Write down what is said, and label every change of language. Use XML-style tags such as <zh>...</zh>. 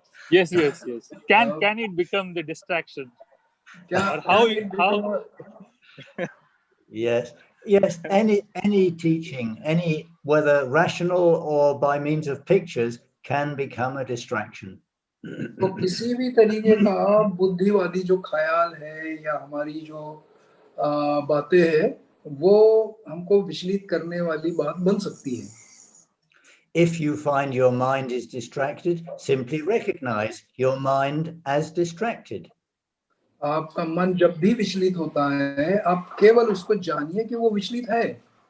<en>Yes. Can it become the distraction? Or how? Yes. Any teaching, whether rational or by means of pictures, can become a distraction.</en> <hi>तो किसी भी तरीके का बुद्धिवादी जो ख्याल है या हमारी जो बातें हैं वो हमको विचलित करने वाली बात बन सकती है.</hi> <en>If you find your mind is distracted, simply recognize your mind as distracted.</en> <hi>आपका मन जब भी विचलित होता है, आप केवल उसको जानिए कि वो विचलित है.</hi>